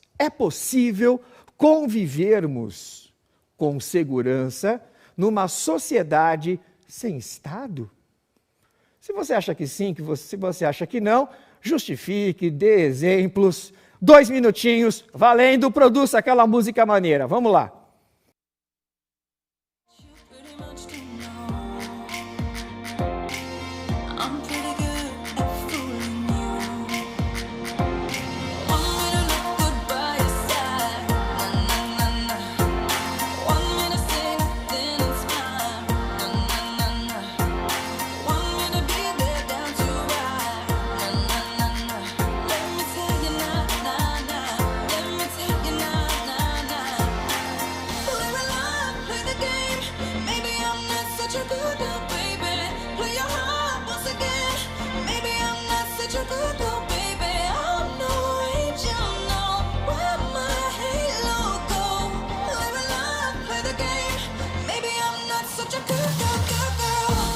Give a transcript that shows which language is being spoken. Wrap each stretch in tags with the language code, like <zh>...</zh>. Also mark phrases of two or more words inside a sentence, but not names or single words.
<pt>É possível convivermos com segurança numa sociedade sem Estado? Se você acha que sim, se você acha que não, justifique, dê exemplos. 2 minutinhos, valendo, produza aquela música maneira. Vamos lá.</pt> <en>Pretty much to know I'm pretty good at fooling you. Want me to look good by your side, na na na na. Want me to say nothing and smile, na na na na. Want me to be there down to ride, na na na na. Let me tell you na na na. Let me tell you na na na. Live a life, play the game. Maybe I'm not such a good girl, baby. Play your heart once again. Maybe I'm not such a good girl, baby. I'm no angel, no. Where my halo go? Live a life, play the game. Maybe I'm not such a good girl, girl, girl.</en>